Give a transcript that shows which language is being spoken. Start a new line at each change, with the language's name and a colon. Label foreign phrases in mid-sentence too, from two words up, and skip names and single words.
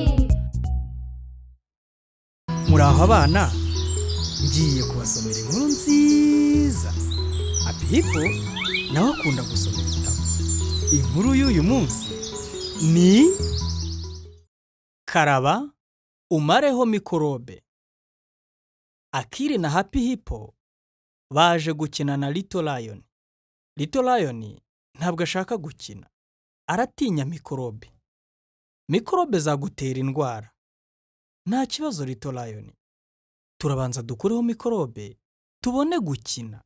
Kinyarwanda: Muraho abana, ngiye kubasomera inkuru nziza. Apipo nawe akunda gusoma ibitabo. Inkuru y'uyu munsi ni Karaba umareho mikorobe. Akili na Happy Hippo baje gukina na Little Lion. Little Lion ntabwo ashaka gukina, aratinya mikorobe. Mikorobe zagutera indwara. Nta kibazo Little Lion, turabanza dukureho mikorobe tubone gukina.